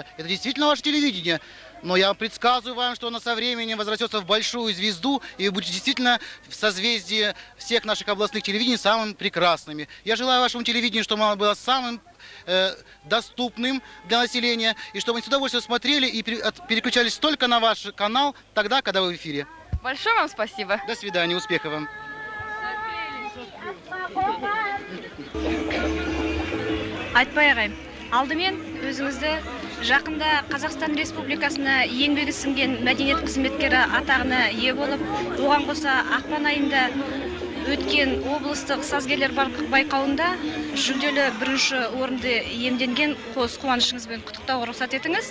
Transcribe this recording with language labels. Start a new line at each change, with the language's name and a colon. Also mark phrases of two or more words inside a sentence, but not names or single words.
Russian: Это действительно ваше телевидение. Но я предсказываю вам, что она со временем возрастется в большую звезду, и вы будете действительно в созвездии всех наших областных телевидений самыми прекрасными. Я желаю вашему телевидению, чтобы оно было самым доступным для населения, и чтобы они с удовольствием смотрели и переключались только на ваш канал тогда, когда вы в эфире. Большое вам спасибо. До свидания, успехов вам.
Kazakh: Айтпай ағайым, алдымен өзіңізді жақында Қазақстан Республикасына еңбегі сіңген мәдениет қызметкері атағына ие болып, оған қоса ақпан айында өткен облыстық сазгерлер байқауында жүлделі бірінші орынды иемденген қос қуанышыңызбен құттықтауға рұқсат етіңіз.